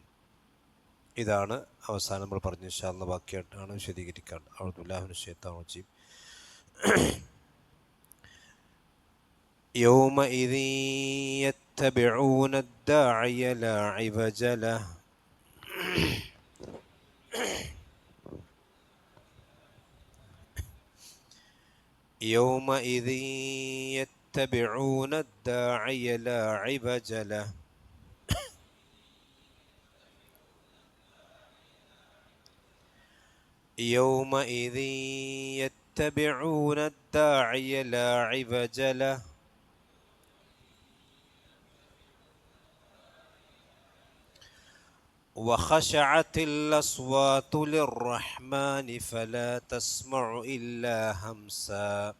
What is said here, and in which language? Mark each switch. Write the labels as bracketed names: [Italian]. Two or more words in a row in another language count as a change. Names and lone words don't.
[Malayalam] ഇതാണ് അവസാനം നമ്മൾ പറഞ്ഞ [Arabic] إن شاء الله [Malayalam] ബാക്കിയായിട്ടാണ് വിശദീകരിക്കാൻ. [Arabic] أعوذ بالله من الشيطان الرجيم يومئذ يتبعون الداعي لا عوج له يومئذ يتبعون الداعي لا عوج له يومئذ يتبعون الداعي لا عوج له وخشعت الأصوات للرحمن فلا تسمع إلا همسا